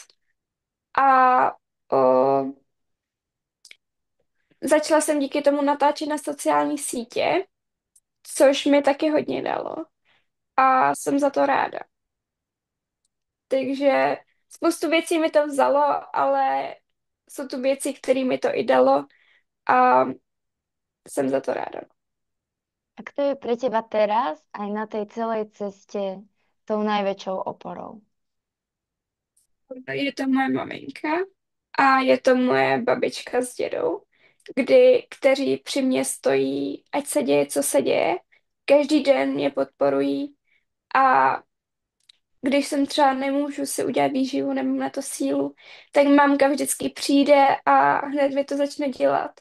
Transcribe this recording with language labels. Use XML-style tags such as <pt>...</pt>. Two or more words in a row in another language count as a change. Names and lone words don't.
<cs>A o, začala jsem díky tomu natáčet na sociální sítě, což mi taky hodně dalo. A jsem za to ráda. Takže spoustu věcí mi to vzalo, ale jsou tu věci, které mi to i dalo a jsem za to ráda.</cs> <sk>A kto je pre teba teraz aj na tej celej ceste tou najväčšou oporou?</sk> <cs>Je to moje maminka a je to moje babička s dědou, kteří při mě stojí, ať se děje, co se děje. Každý den mě podporují a když jsem třeba nemůžu si udělat výživu, nemám na to sílu, tak mamka vždycky přijde a hned mi to začne dělat.</cs>